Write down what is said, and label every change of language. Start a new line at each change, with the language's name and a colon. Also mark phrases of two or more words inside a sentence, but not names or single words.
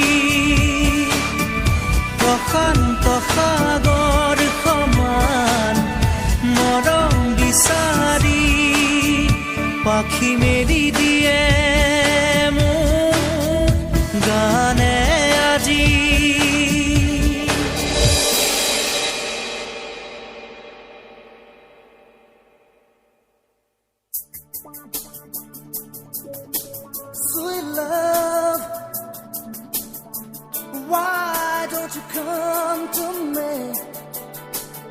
Assamese: প্ৰশান্ত সাগৰ সমান মৰম বিচাৰি পাখি মেলি দিয়ে মোৰ গানে আজি
English: Sweet love, why don't you come to me?